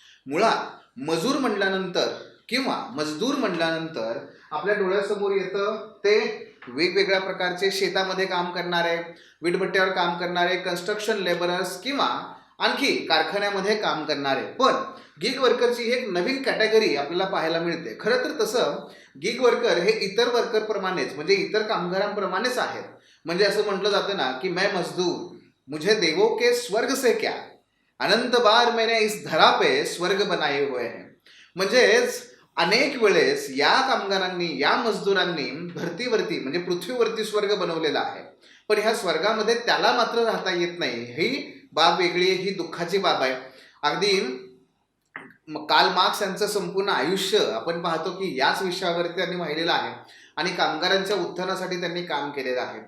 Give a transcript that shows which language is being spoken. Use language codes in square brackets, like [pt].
[mr] मुळात मजूर म्हणल्यानंतर किंवा मजदूर म्हणल्यानंतर आपल्या डोळ्यासमोर येतं ते वेगवेगळ्या प्रकारचे शेतामध्ये काम करणारे, विटभट्ट्यावर काम करणारे, कन्स्ट्रक्शन लेबरर्स किंवा आणखी कारखान्यामध्ये काम करणारे. पण गिग वर्करची एक नवीन कॅटेगरी आपल्याला पाहायला मिळते. खरं तर तसं गिग वर्कर हे इतर वर्करप्रमाणेच म्हणजे इतर कामगारांप्रमाणेच आहेत. म्हणजे असं म्हटलं जातं ना की [hi] मैं मजदूर मुझे देवो के स्वर्ग से क्या, अनंत बार मैंने इस धरा पे स्वर्ग बनाए हुए हैं. [mr] म्हणजेच अनेक वेळेस या कामगारांनी या मजदूरांनी धर्तीवरती म्हणजे पृथ्वीवरती स्वर्ग बनवलेला आहे, पण ह्या स्वर्गामध्ये त्याला मात्र राहता येत नाही. ही बाब वेगळी, ही दुःखाची बाब आहे. अगदी कार्ल मार्क्स यांचं संपूर्ण आयुष्य आपण पाहतो की याच विषयावरती त्यांनी वाहिलेलं आहे आणि कामगारांच्या उत्थानासाठी त्यांनी काम केलेलं आहे.